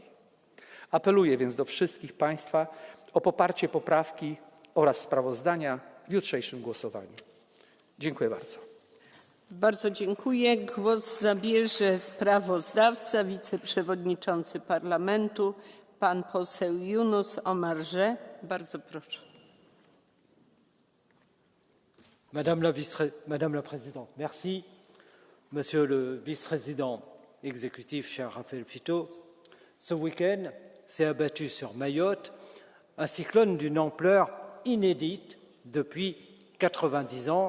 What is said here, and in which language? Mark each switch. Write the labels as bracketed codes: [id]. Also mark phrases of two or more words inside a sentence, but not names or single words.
[pl] Apeluję więc do wszystkich Państwa o poparcie poprawki oraz sprawozdania w jutrzejszym głosowaniu. Dziękuję bardzo. Bardzo dziękuję. Głos zabierze sprawozdawca, wiceprzewodniczący Parlamentu, pan poseł Yunus Omarjee. Bardzo proszę. [fr] Madame la Présidente, merci. Monsieur le Vice-président exécutif, cher Raphaël Fitto, ce week-end s'est abattu sur Mayotte un cyclone d'une ampleur inédite depuis 90 ans.